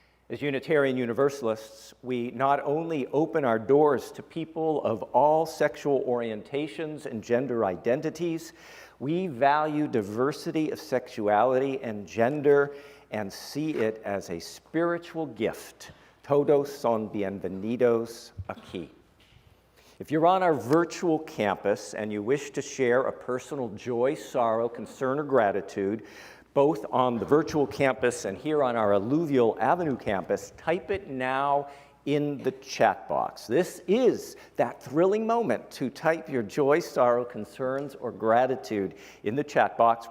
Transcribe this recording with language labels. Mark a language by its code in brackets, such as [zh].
[en] As Unitarian Universalists, we not only open our doors to people of all sexual orientations and gender identities, we value diversity of sexuality and gender and see it as a spiritual gift. [es] Todos son bienvenidos aquí. [en] If you're on our virtual campus and you wish to share a personal joy, sorrow, concern, or gratitude, both on the virtual campus and here on our Alluvial Avenue campus, type it now in the chat box. This is that thrilling moment to type your joy, sorrow, concerns, or gratitude in the chat box.